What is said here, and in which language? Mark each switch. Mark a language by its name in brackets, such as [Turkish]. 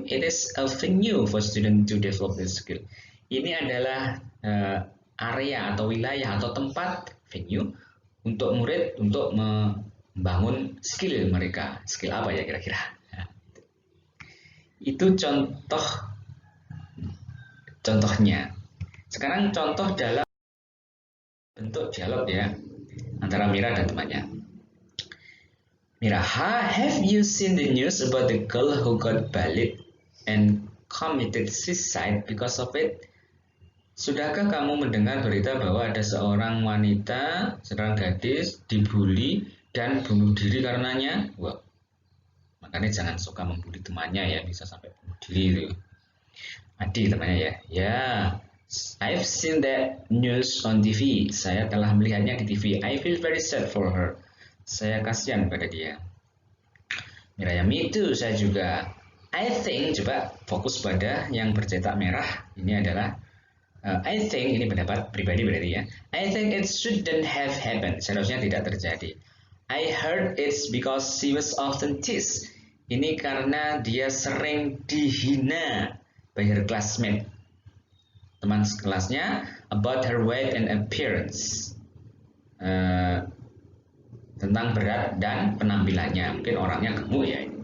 [English] It is a venue for student to develop their skill. [Indonesian] Ini adalah area atau wilayah atau tempat venue untuk murid untuk membangun skill mereka. Skill apa ya kira-kira? Itu contohnya. Sekarang contoh dalam bentuk dialog ya antara Mira dan temannya. [English] Mira, have you seen the news about the girl who got bullied and committed suicide because of it? [Indonesian] Sudahkah kamu mendengar berita bahwa ada seorang wanita, seorang gadis dibully dan bunuh diri karenanya? Wah, makanya jangan suka membuli temannya ya, bisa sampai bunuh diri itu. Adi temannya ya. [English] Ya, I've seen that news on TV. [Indonesian] Saya telah melihatnya di TV. [English] I feel very sad for her. [Indonesian] Saya kasihan pada dia. Miraya, [English] me too, [Indonesian] saya juga. [English] I think, [Indonesian] coba fokus pada yang bercetak merah. Ini adalah [English] I think, [Indonesian] ini pendapat pribadi berarti ya. [English] I think it shouldn't have happened. [Indonesian] Seharusnya tidak terjadi. [English] I heard it's because she was often teased. [Indonesian] Ini karena dia sering dihina [English] by her classmate, [Indonesian] teman sekelasnya, [English] about her weight and appearance. [Indonesian] Uh, tentang berat dan penampilannya. Mungkin orangnya gemuk ya.